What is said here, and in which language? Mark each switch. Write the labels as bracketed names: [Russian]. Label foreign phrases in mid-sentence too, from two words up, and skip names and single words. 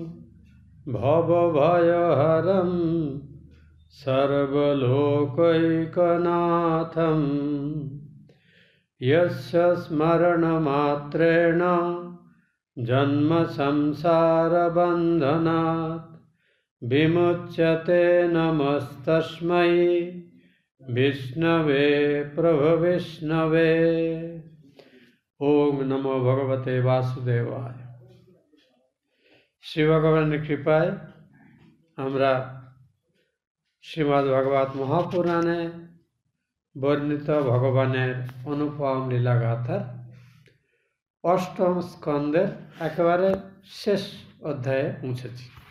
[Sanskrit] भवभयहरं सर्वलोकैकनाथं यस्य स्मरणमात्रेण जन्मसंसारबन्धनात् विमुच्यते। नमस्तस्मै विष्णवे प्रभविष्णवे। ओम नमो भगवते वासुदेवाय। [Bangla] শ্রী ভগবানের কৃপায় আমরা শ্রীমদ্ ভাগবত মহাপুরাণে বর্ণিত ভগবানের অনুপম লীলাগাথার অষ্টম স্কন্ধের একেবারে শেষ অধ্যায়ে পৌঁছেছি।